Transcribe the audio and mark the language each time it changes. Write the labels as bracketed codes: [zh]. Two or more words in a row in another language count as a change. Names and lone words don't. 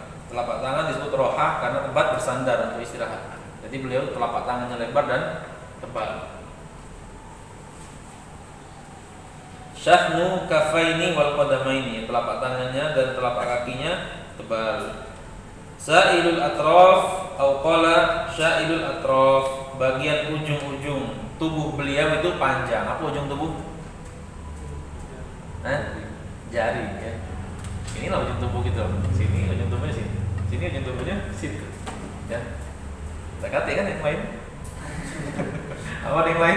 [id] Telapak tangan disebut roha karena tempat bersandar untuk istirahat. Jadi beliau telapak tangannya lebar dan tebal. [ar] شثن الكفين والقدمين, [id] telapak tangannya dan telapak kakinya tebal. [ar] سائل الأطراف أو قال شائل الأطراف, [id] bagian ujung-ujung tubuh beliau itu panjang. Apa ujung tubuh? Jari ya. Inilah ujung tubuh kita. Sini ujung tubuhnya sini. Sini ujung tubuhnya situ. Ya. Dekati kan yang lain? Apa yang lain?